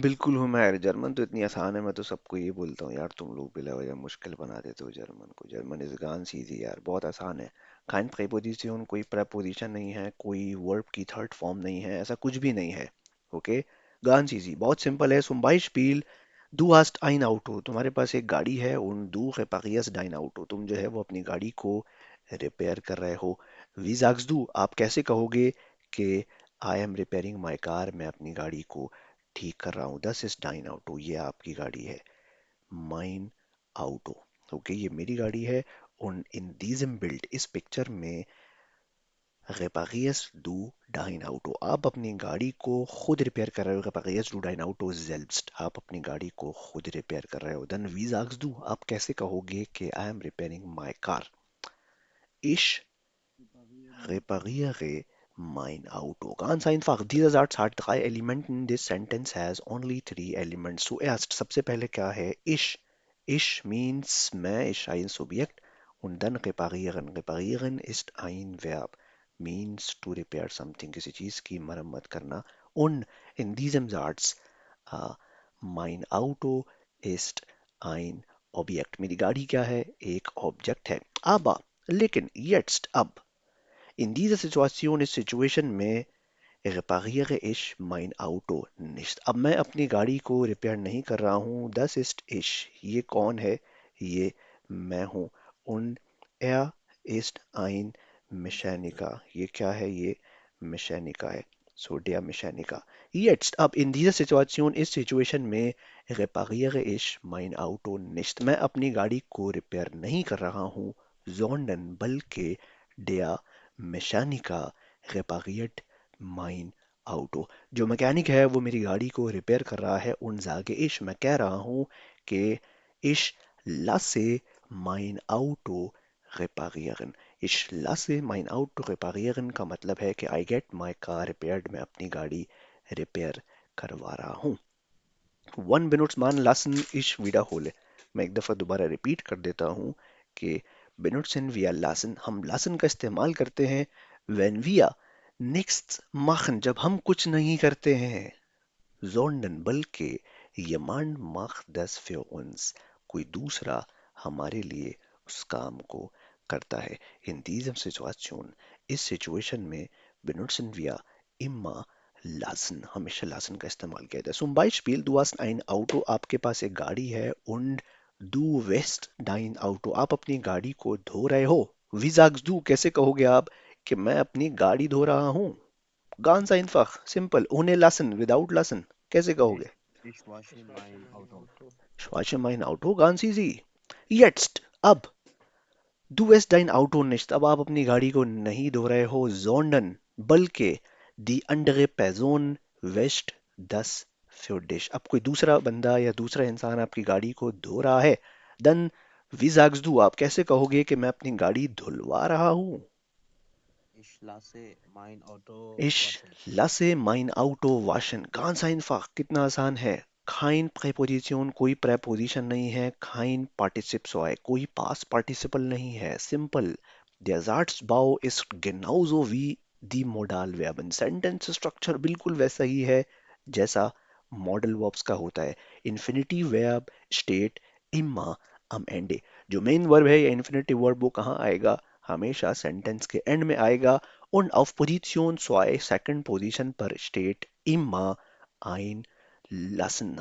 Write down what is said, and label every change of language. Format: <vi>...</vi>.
<hi>बिल्कुल हूँ मैं। जर्मन तो इतनी आसान है, मैं तो सबको ये बोलता हूँ यार, तुम लोग बिला वजह मुश्किल बना देते हो जर्मन को।</hi> <en>German is</en> <de>गान सीधी</de> <hi>यार, बहुत आसान है।</hi> <de>काइन प्रीपोजिशन,</de> <hi>कोई preposition नहीं है, कोई वर्ब की थर्ड फॉर्म नहीं है, ऐसा कुछ भी नहीं है। ओके, गान सीधी बहुत सिंपल है।</hi> <de>zum Beispiel, du hast ein Auto,</de> <hi>तुम्हारे पास एक गाड़ी है।</hi> <de>und du reparierst dein Auto,</de> <hi>तुम जो है वो अपनी गाड़ी को रिपेयर कर रहे हो।</hi> <de>wie sagst du,</de> <hi>आप कैसे कहोगे कि</hi> <en>I am repairing my car,</en> <hi>मैं अपनी गाड़ी को ठीक कर रहा हूँ।</hi> <de>दस इज डाइन ऑटो,</de> <hi>ये आपकी गाड़ी है।</hi> <de>माइन ऑटो,</de> <hi>ओके, ये मेरी गाड़ी है। और</hi> <de>इन diesem बिल्ड,</de> <hi>इस पिक्चर में,</hi> <de>reparierst du dein Auto,</de> <hi>आप अपनी गाड़ी को खुद रिपेयर कर रहे हो।</hi> <de>reparierst du dein Auto selbst,</de> <hi>आप अपनी गाड़ी को खुद रिपेयर कर रहे हो।</hi> <en>then</en> <de>wie sagst du,</de> <hi>आप कैसे कहोगे कि</hi> <en>I am repairing my car?</en> <de>ich repariere mein Auto.</de> <en>Ganz einfach.</en> <de>Dieser Satz hat drei Elementen.</de> <en>This sentence has only three elements.</en> <de>Zuerst,</de> <hi>सबसे पहले क्या है?</hi> <de>Ich.</de> <en>Ich means</en> <hi>मैं,</hi> <de>ich ein Subjekt. Und dann reparieren. Reparieren ist ein Verb.</de> <en>Means to repair something.</en> <hi>किसी चीज की मरम्मत करना.</hi> <de>Und in diesem Satz, uh, mein Auto ist ein Objekt.</de> <hi>मेरी गाड़ी क्या है? एक ऑब्जेक्ट है।</hi> <de>Aber,</de> <hi>लेकिन,</hi> <de>jetzt,</de> <hi>अब,</hi> <de>in dieser Situation,</de> <hi>इस सिचुएशन में,</hi> <de>repariere ich mein Auto nicht,</de> <hi>अब मैं अपनी गाड़ी को रिपेयर नहीं कर रहा हूँ।</hi> <de>das ist ich,</de> <hi>ये कौन है? ये मैं हूँ।</hi> <de>und er ist ein Mechaniker,</de> <hi>ये क्या है? ये Mechaniker है।</hi> <de>so der Mechaniker। jetzt,</de> <hi>अब,</hi> <de>in dieser Situation,</de> <hi>इस सिचुएशन में,</hi> <de>repariere ich mein Auto nicht,</de> <hi>मैं अपनी गाड़ी को रिपेयर नहीं कर रहा हूँ,</hi> <de>sondern</de> <hi>बल्कि</hi> <de>der Mechaniker repariert mein Auto,</de> <hi>जो मैकेनिक है वो मेरी गाड़ी को रिपेयर कर रहा है।</hi> <de>उन sage ich,</de> <hi>मैं कह रहा हूँ कि</hi> <de>ich lasse mein Auto reparieren। ich lasse mein Auto reparieren</de> <hi>का मतलब है कि</hi> <en>I get my car repaired,</en> <hi>मैं अपनी गाड़ी रिपेयर करवा रहा हूँ।</hi> <de>वन benutzt man lassen ich wiederhole,</de> <hi>मैं एक दफ़ा दोबारा रिपीट कर देता हूँ कि</hi> <de>benutzen wir lassen,</de> <hi>हम lassen का इस्तेमाल करते हैं</hi> <en>when</en> <de>wir nichts machen,</de> <hi>जब हम कुछ नहीं करते हैं,</hi> <de>sondern</de> <hi>बल्कि</hi> <de>jemand macht das für uns,</de> <hi>कोई दूसरा हमारे लिए उस काम को करता है।</hi> <de>in diesem Situation,</de> <hi>इस सिचुएशन में,</hi> <de>benutzen wir immer lassen,</de> <hi>हमेशा lassen का इस्तेमाल किया जाता है।</hi> <de>zum Beispiel, du hast ein Auto,</de> <hi>आपके पास एक गाड़ी है।</hi> <de>und du wäschst dein Auto,</de> <hi>आप अपनी गाड़ी को धो रहे हो।</hi> <de>wie sagst du,</de> <hi>कैसे कहोगे आप कि मैं अपनी गाड़ी धो रहा हूँ?</hi> <de>ganz einfach,</de> <en>simple,</en> <de>ohne lassen,</de> <en>without lassen,</en> <hi>कैसे</hi> <de>ich</de> <hi>कहोगे?</hi> <de>ich wasche mein Auto। Ich wasche mein Auto, ganz</de> <en>easy।</en> <de>Jetzt,</de> <hi>अब,</hi> <de>du wäschst dein Auto nicht,</de> <hi>अब आप अपनी गाड़ी को नहीं धो रहे हो,</hi> <de>sondern</de> <hi>बल्कि</hi> <de>die andere Person wäscht das für dich,</de> <hi>अब कोई दूसरा बंदा या दूसरा इंसान आपकी गाड़ी को धो रहा है।</hi> <en>then</en> <de>wie sagst du,</de> <hi>आप कैसे कहोगे कि मैं अपनी गाड़ी धुलवा रहा हूँ?</hi> <de>Ich lasse mein Auto Ich waschen। lasse mein Auto waschen। ganz einfach,</de> <hi>कितना आसान है।</hi> <de>kein Präposition,</de> <hi>कोई preposition नहीं है।</hi> <de>kein Partizip zwei,</de> <hi>कोई past participle नहीं है। Simple,</hi> <de>Der Satzbau ist genauso wie die Modalverben.</de> <hi>Sentence structure बिल्कुल वैसा ही है जैसा मॉडल वर्ब्स का होता है.</hi> <en>infinitive verb</en> <de>स्टेट इम्मा am Ende.</de> <hi>जो मेन वर्ब है या इन्फिनिटिव वर्ब वो कहाँ आएगा? हमेशा सेंटेंस के एंड में आएगा.</hi> <de>Und auf Position 2</de> <hi>second position पर</hi> <de>स्टेट इम्मा ein lassen.</de>